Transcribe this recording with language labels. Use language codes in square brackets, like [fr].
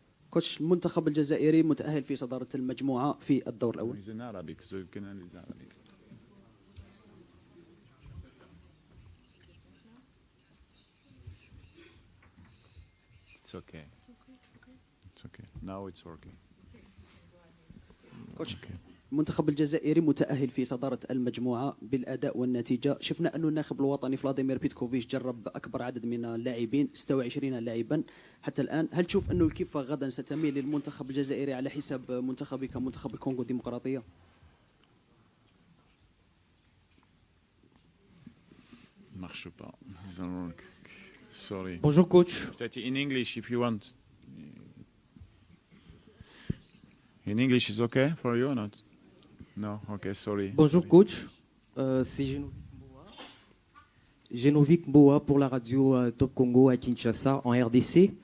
[ar] كوتش المنتخب الجزائري متأهل في صدارة المجموعة في الدور الأول. [en] It's in Arabic, so you can analyze Arabic. It's okay. It's okay. Now it's working. [ar] كوتش المنتخب الجزائري متأهل في صدارة المجموعة بالأداء والنتيجة. شفنا أن الناخب الوطني فلاديمير بيتكوفيتش جرب أكبر عدد من اللاعبين 26 لاعبا حتى الآن. هل تشوف أنه الكفة غدا ستميل للمنتخب الجزائري على حساب منتخبك منتخب الكونغو الديمقراطية؟ [fr] Marche pas. [en] Doesn't work. Sorry. [fr] Bonjour coach. Peut-être [en] in English if you want. In English is okay for you or not? No, okay, sorry. [fr] Bonjour coach. C'est Genovic Mboa pour la radio Top Congo à Kinshasa en RDC.